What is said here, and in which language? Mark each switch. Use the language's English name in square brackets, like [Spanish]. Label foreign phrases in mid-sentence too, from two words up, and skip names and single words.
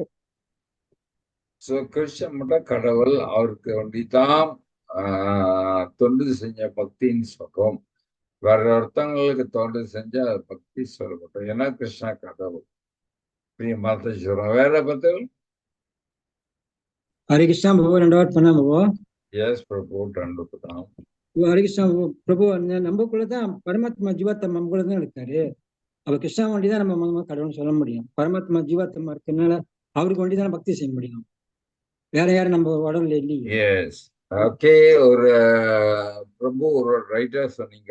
[Tamil] சோ கிருஷ்ணன் மட்டும் கடவுள், அவருக்கு ஒண்டிதான் தொண்டு செஞ்ச பக்தின்னு சொல்றோம். வேற ஒருத்தவங்களுக்கு தொண்டு செஞ்சா பக்தி சொல்ல மாட்டோம். ஏன்னா கிருஷ்ணா கடவுள். பிரியமாத்த சொல்றோம். வேற பதில்? [Hindi] हरे कृष्णा प्रभु दंडवत प्रणाम प्रभु. [Tamil] எஸ் பிரபு, ரெண்டு பதம். [Hindi] हरे कृष्णा प्रभु [Tamil] நம்மக்குள்ளதான் பரமாத்மா ஜீவாத்மா நம்மக்குள்ளதான் இருக்காரு. அப்ப கிருஷ்ணா வண்டிதான் நம்ம கடவுள்னு சொல்ல முடியும். பரமாத்மா ஜீவாத்மா இருக்கனால அவருக்கு வண்டிதான் பக்தி செய்ய முடியும். வேற யாரும் நம்ம உடம்புல இல்லையே. [English] yes, okay. [Tamil] ஒரு பிரபு ஒரு ரைட்டா சொன்னீங்க.